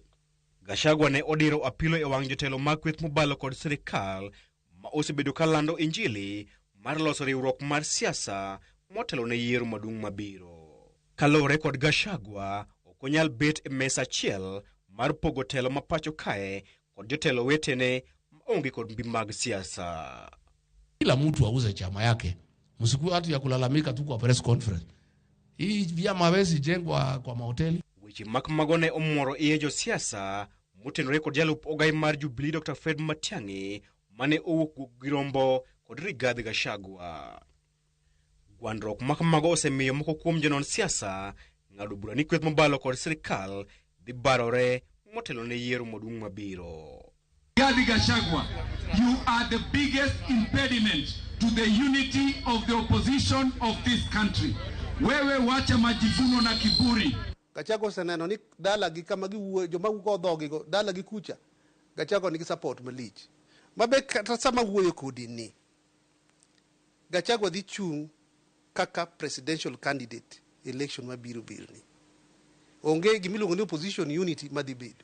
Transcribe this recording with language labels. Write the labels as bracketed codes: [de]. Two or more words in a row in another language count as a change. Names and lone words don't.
[luo] Gachagua ne odiro apilo e wang' jotelo mag kweth mobalo kod sirkal ma osebedo kalando injili mar loso riwruok mar siasa motelo ne yiero maduong' mabiro. Kalore kod Gachagua, ok onyal bet e mesa achiel mar pogo telo ma pacho kae kod jotelo wetene maonge kod mbi mag siasa. [sw] Kila mtu auze chama yake. Msiku hatu ya kulalamika tu kwa [en] press conference. [sw] Hii vyama hawezi jengwa kwa mahoteli. [luo] Weche makamagone omoro iye josiasa motenore kod jalup ogaye mar Jubilee Dr. Fred Matiang'i mane owuok Girombo kod Rigathi Gachagua. Gwandruok makamago osemiyo moko kuom jonon siasa ng'ado bura ni kweth mobalo kod sirkal dhi barore motelo ne yiero maduong' mabiro. [en] Rigathi Gachagua, you are the biggest impediment to the unity of the opposition of this country. [sw] Wewe wacha majivuno na kiburi. [luo] Gachagua seneno ni dala gi kama gi joma go dhogi go dala gi kucha. Gachagua nigi support malich. Mabe kata sama wuoyo kodi ni. Gachagua dhi chung kaka [en] presidential candidate election [luo] mabiro ni. Onge gimiluongo ni [en] opposition unity [luo] madhi bedo.